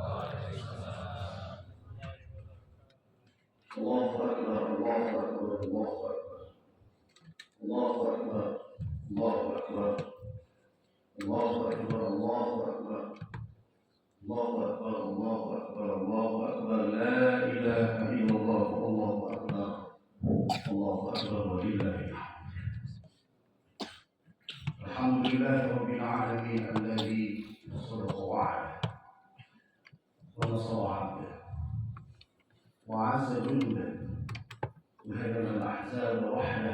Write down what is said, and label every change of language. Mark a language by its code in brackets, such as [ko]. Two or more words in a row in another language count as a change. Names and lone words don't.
[ar] الله أكبر، الله أكبر، الله أكبر. الله أكبر، الله أكبر. الله أكبر، الله أكبر. الله أكبر، الله أكبر، الله أكبر. لا إله إلا الله، الله أكبر. الله أكبر ولله الحمد. الحمد لله رب العالمين الذي صدق وعده ونصر عبده وعز جنده وهزم الأحزاب وحده.